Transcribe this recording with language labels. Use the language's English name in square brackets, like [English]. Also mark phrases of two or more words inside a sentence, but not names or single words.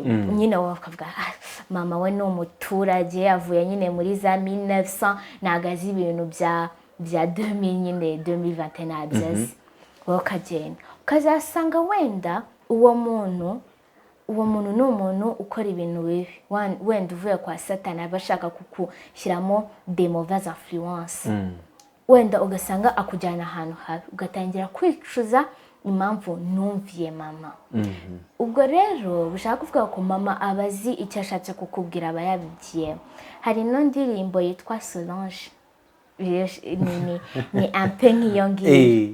[Kinyarwanda] Nyine wowe ukavuga mama we ni umuturage avuye nyine muri za 1900, ntabwo azi ibintu bya 2000 nyine 2021 byazi. Wowe ukagenda ukazasanga wenda uwo muntu ni umuntu ukora ibintu bibi, wenda uvuye kwa Satani aba ashaka kukushyiramo [French] des mauvaises influences. [Kinyarwanda] Wenda ugasanga akujyana ahantu habi, ugatangira kwicuza impamvu numviye mama. Ubwo rero bishaka kuvuga ko mama abazi icyo ashatse kukubwira, aba yabigiye. Hari no ndirimbo yitwa Solange, ni ampe nk'iyo ngiyo.